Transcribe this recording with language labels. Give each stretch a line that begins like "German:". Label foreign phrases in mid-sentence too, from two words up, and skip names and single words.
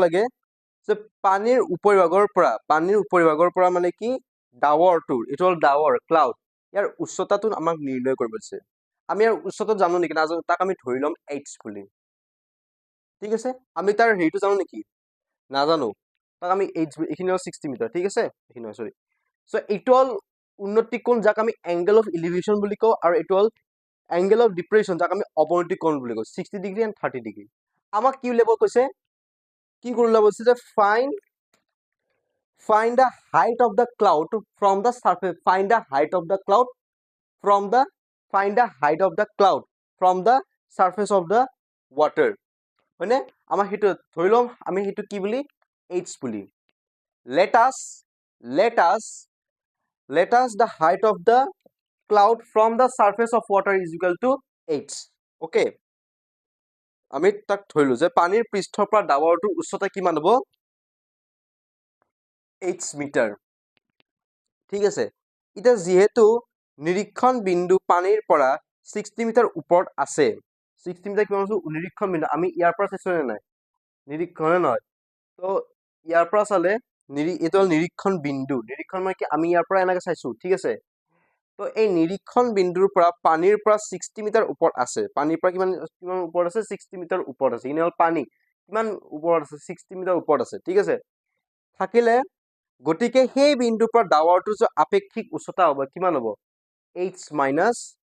Assamese: লাগে যে পানীৰ উপৰিভাগৰ পৰা মানে কি ডাৱৰটোৰ এটো হল ডাৱৰ ক্লাউড ইয়াৰ উচ্চতাটো আমাক নিৰ্ণয় কৰিব দিছে আমি ইয়াৰ উচ্চতা জানো নেকি নাজানো তাক আমি ধৰি লম h বুলি ঠিক আছে আমি তাৰ হেৰিটো জানো নেকি নাজানো তাক আমি h এখিনি 60 মিটাৰ ঠিক আছে এখিনি
English: sorry so
Assamese: এটো হল উন্নতি কোণ যাক আমি
English: angle of elevation
Assamese: বুলি কওঁ আৰু এটো হল
English: angle of depression
Assamese: যাক আমি অৱনতি কোণ বুলি কওঁ 60 ডিগ্ৰী and 30 ডিগ্ৰী আমাক কি উলিয়াব কৈছে কি কৰিব কৈছে যে
English: find the height of the cloud from the surface find the height of the cloud from the surface of the water
Assamese: হয়নে আমাৰ হেতু ধৰি লম আমি হেতু কি বুলি h বুলি
English: let us the height of the cloud from the surface of water is equal to h okay
Assamese: আমি তাক ধৰিলো যে পানীৰ পৃষ্ঠৰ পৰা ডাৱৰটোৰ উচ্চতা কিমান হ'ব h মিটাৰ ঠিক আছে এটা যেহেতু নিৰীক্ষণ বিন্দু পানীৰ পৰা 60 মিটাৰ ওপৰত আছে 60 মিটাৰ কিমান আছে নিৰীক্ষণ বিন্দু আমি ইয়াৰ পৰা চাইছো নে নাই নিৰীক্ষণ নহয় তো ইয়াৰ পৰা চালে এইটো নিৰীক্ষণ বিন্দু মানে কি আমি ইয়াৰ পৰা এনেকৈ চাইছো ঠিক আছে তো এই নিৰীক্ষণ বিন্দুৰ পৰা পানীৰ পৰা 60 মিটাৰ ওপৰত আছে পানীৰ পৰা কিমান কিমান ওপৰত আছে 60 মিটাৰ ওপৰত আছে ইনে হ'ল পানী কিমান ওপৰত আছে 60 মিটাৰ ওপৰত আছে ঠিক আছে থাকিলে গতিকে সেই বিন্দুৰ পৰা ডাৱৰটোৰ যে আপেক্ষিক উচ্চতা হ'ব কিমান হ'ব
English: h minus